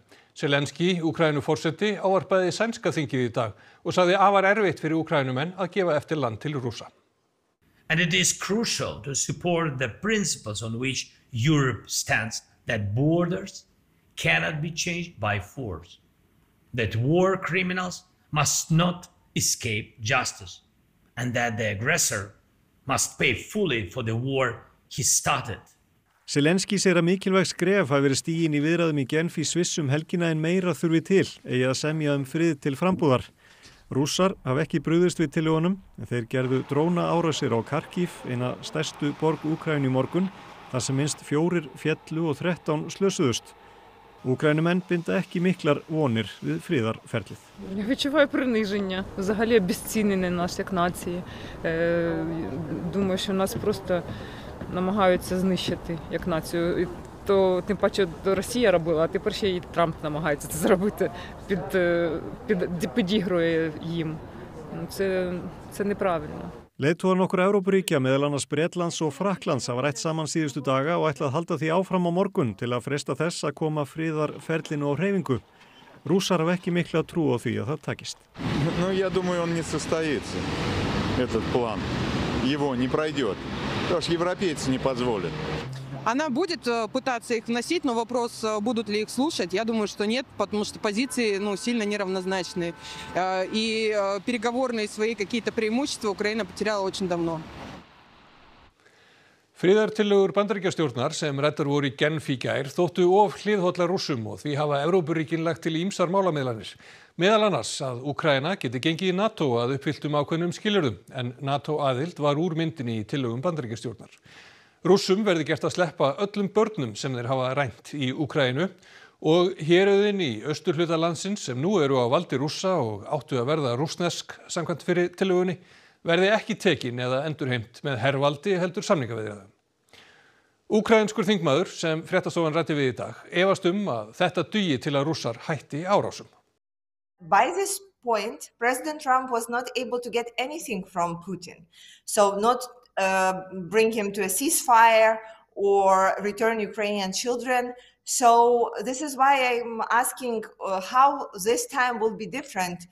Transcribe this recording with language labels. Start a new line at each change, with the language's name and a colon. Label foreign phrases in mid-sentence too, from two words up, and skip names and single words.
Icelandic: Zelenský, Úkraínuforseti, ávarpaði sænska þingið í dag og sagði afar erfitt fyrir Úkraínumenn að gefa eftir land til Rússa.
English: And it is crucial to support the principles on which Europe stands, that borders cannot be changed by force, that war criminals must not escape justice, and that the aggressor must pay fully for the war he started.
Icelandic: Zelenský segir að mikilvæg skref hafi verið stigin í viðræðum í Genf í Sviss helgina en meira þurfi til, eigi að semja frið til frambúðar. Rússar hafa ekki brugðist við tillögunum, en þeir gerðu drónaárásir á Kharkiv, eina stærstu borg Úkraínu í morgun, þar sem minnst 4 féllu og 13 slösuðust. Úkraínumenn binda ekki miklar vonir við friðarferlið.
Ukrainian: Я відчуваю приниження, взагалі обезцінення нас як нації. Думаю, що нас просто намагаються знищити як націю. То тим паче Росія робила, а тепер ще й Трамп намагається це зробити, підігрує їм. Це неправильно.
Icelandic: Leiðtogar nokkurra Evrópuríkja, meðal annars Bretlands og Frakklands, hafa rætt saman síðustu daga og ætla að halda því áfram á morgun til að freista þess að koma friðarferlinu á hreyfingu. Rússar hafa ekki mikla trú á því að það takist.
Russian: Я думаю, он не состоится, этот план. Его не пройдет, потому что европейцы не позволят. Она будет пытаться их вносить, но вопрос, будут ли их слушать, я думаю, что нет, потому что позиции сильно неравнозначные. И переговорные свои какие-то преимущества Украина потеряла очень давно.
Icelandic: Friðartillögur Bandaríkjastjórnar sem ræddar voru í Genf í gær þóttu of hliðhollar Rússum og því hafa Evrópuríkin lagt til ýmsar málamiðlanir. Meðal annars að Úkraína geti gengið í NATO að uppfylltum ákveðnum skilyrðum, en NATO-aðild var úr myndinni í tillögum Bandaríkjastjórnar. Rússum verði gert að sleppa öllum börnum sem þeir hafa rænt í Úkraínu og héruðin í austurhluta landsins sem nú eru á valdi Rússa og áttu að verða rússnesk samkvæmt fyrir tillögunni verði ekki tekin eða endurheimt með hervaldi heldur samningaviðræðum. Úkraínskur þingmaður sem fréttastofan ræddi við í dag efast að þetta dugi til að Rússar hætti árásum.
English: By this point, President Trump was not able to get anything from Putin. So not bring him to a ceasefire or return Ukrainian children. So this is why I'm asking how this time will be different.